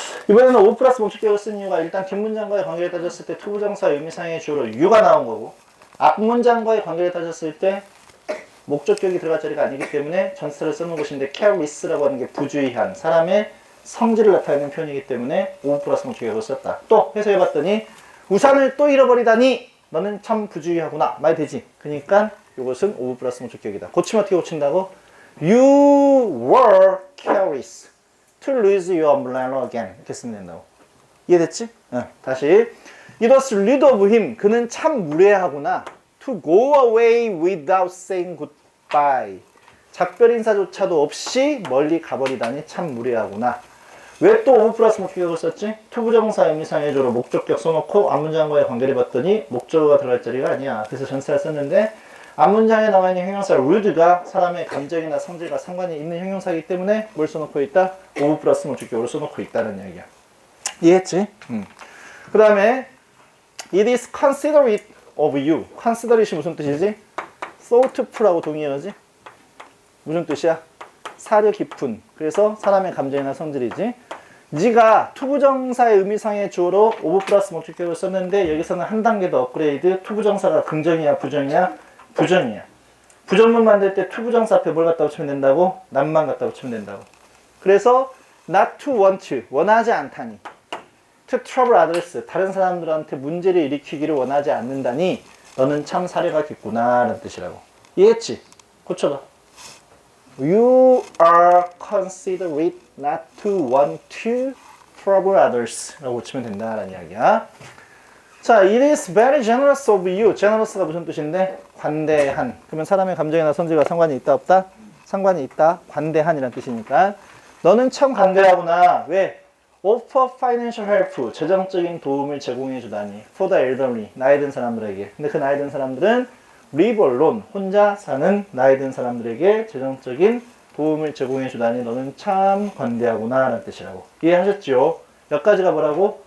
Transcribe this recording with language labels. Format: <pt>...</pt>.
<ko>이번에는 of 플러스 목적격을 쓴 이유가 일단 뒷문장과의 관계를 따졌을 때 투부정사 의미상의 주어로 you가 나온 거고, 앞문장과의 관계를 따졌을 때 목적격이 들어갈 자리가 아니기 때문에 전치사를 써놓은 것인데 careless라고 하는 게 부주의한 사람의 성질을 나타내는 표현이기 때문에 of 플러스 목적격을 썼다. 또 해석해봤더니 우산을 또 잃어버리다니 너는 참 부주의하구나 말 되지. 그러니까 이것은 of 플러스 목적격이다. 고치면 어떻게 고친다고?</ko> <en>You were careless to lose your umbrella again.</en> <ko>이렇게 쓰면 된다고. 이해됐지? 다시.</ko> <en>It was rude of him.</en> <ko>그는 참 무례하구나.</ko> <en>To go away without saying goodbye.</en> <ko>작별 인사조차도 없이 멀리 가버리다니 참 무례하구나. 왜 또 of 플러스 목적격을 썼지? 투부정사 의미상의 주어로 목적격 써놓고 앞문장과의 관계를 봤더니 목적어가 들어갈 자리가 아니야. 그래서 전치사를 썼는데 앞문장에 나와 있는 형용사 rude가 사람의 감정이나 성질과 상관이 있는 형용사이기 때문에 뭘 써놓고 있다? of 플러스 목적격으로 써놓고 있다는 이야기야. 이해했지? 그 다음에</ko> <en>It is considerate of you.</en> <ko>considerate이 무슨 뜻이지? thoughtful하고 동의어지? 무슨 뜻이야? 사려 깊은. 그래서 사람의 감정이나 성질이지. 네가 투부정사의 의미상의 주어로 of 플러스 목적격을 썼는데 여기서는 한 단계 더 업그레이드. 투부정사가 긍정이야 부정이야? 부정이야. 부정문 만들 때 투부정사 앞에 뭘 갖다 붙이면 된다고? not만 갖다 붙이면 된다고. 그래서</ko> <en>not to want,</en> <ko>원하지 않다니.</ko> <en>to trouble others,</en> <ko>다른 사람들한테 문제를 일으키기를 원하지 않는다니 너는 참 사려가 깊구나 라는 뜻이라고. 이해했지? 고쳐봐.</ko> <en>You are considerate not to want to trouble others</en> <ko>라고 고치면 된다라는 이야기야.</ko> <en>자, it is very generous of you.</en> <ko>generous가 무슨 뜻인데? 관대한. 그러면 사람의 감정이나 성질과 상관이 있다 없다? 상관이 있다. 관대한이라는 뜻이니까 너는 참 관대하구나. 왜?</ko> <en>offer financial help.</en> <ko>재정적인 도움을 제공해 주다니.</ko> <en>for the elderly.</en> <ko>나이 든 사람들에게. 근데 그 나이 든 사람들은</ko> <en>live alone.</en> <ko>혼자 사는 나이 든 사람들에게 재정적인 도움을 제공해 주다니 너는 참 관대하구나 라는 뜻이라고. 이해하셨죠? 몇 가지가 뭐라고?</ko>